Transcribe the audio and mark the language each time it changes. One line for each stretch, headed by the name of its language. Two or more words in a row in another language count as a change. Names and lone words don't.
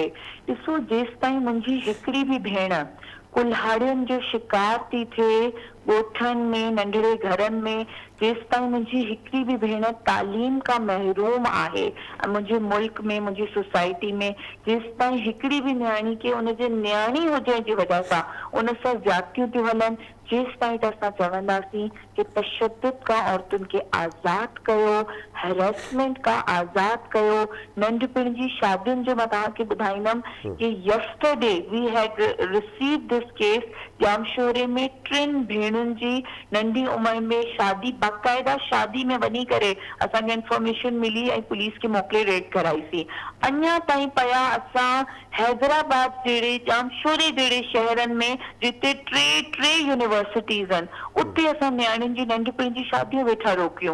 Sindhi: ॾिसो, जेसि ताईं मुंहिंजी हिकिड़ी बि भेण कुल्हाड़ियुनि जो शिकार थी थिए ॻोठनि में, नंढड़े घरनि में, जेसि ताईं मुंहिंजी हिकिड़ी बि भेण तालीम खां महरूम आहे मुंहिंजे मुल्क में, मुंहिंजी सोसाइटी में, जेसि ताईं हिकिड़ी बि नियाणी खे उनजे नियाणी हुजण जी वजह सां उन सां ज़्यादतियूं थियूं हलनि, जेसिताईं त असां चवंदासीं कि तशद्दुद खां औरतुनि खे आज़ाद कयो, हैरेसमेंट खां आज़ाद कयो। नंढपिण जी शादियुनि जो मां तव्हांखे ॿुधाईंदमि कि
English: yesterday we had received this case
Sindhi: जामशोरे में 3 भेणुनि जी नंढी उमिरि में शादी, बाक़ाइदा शादी में वञी करे असांखे इंफॉर्मेशन मिली ऐं पुलिस खे मोकिले रेड कराईसीं। अञा ताईं पिया असां हैदराबाद जहिड़े जामशोरे जहिड़े शहरनि में जिते 3 यूनिवर्सिटीज़ आहिनि, उते असां नियाणियुनि जी नंढपिण जी शादियूं वेठा रोकियूं।